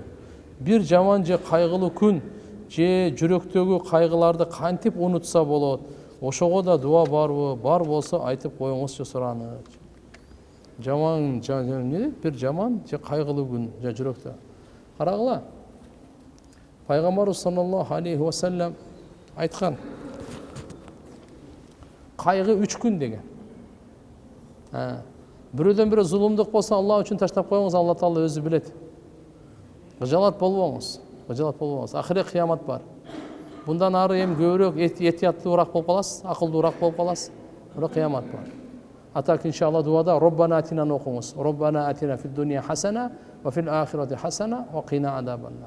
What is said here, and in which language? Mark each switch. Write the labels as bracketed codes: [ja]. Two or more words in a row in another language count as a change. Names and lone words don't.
[ky] Бир жаман же кайгылуу күн, же жүрөктөгү кайгыларды кантип унутса болот? Ошого да дуа барбы? Бар болсо айтып коюңузчу сураны. Бир жаман же кайгылуу күн, же жүрөктө. Карагыла. Пайгамбарыбыз [ar] صلى الله عليه وسلم [ky] айткан. Кайгы 3 күн деген. Бирөөдөн бирөө зулумдук болсо, Алла үчүн таштап коюңуз, Алла Таала өзү билет. Гыжалат болбоңуз. Ахирет кыямат бар. Bundan ары эми көбүрөөк этияттуураак болуп каласыз, акылдуураак болуп каласыз. Бирок кыямат бар. Атак иншалла дуада [ar] ربنا آتنا [ky] окуңуз. [ar] ربنا آتنا في الدنيا حسنة وفي الآخرة حسنة وقنا عذاب النار.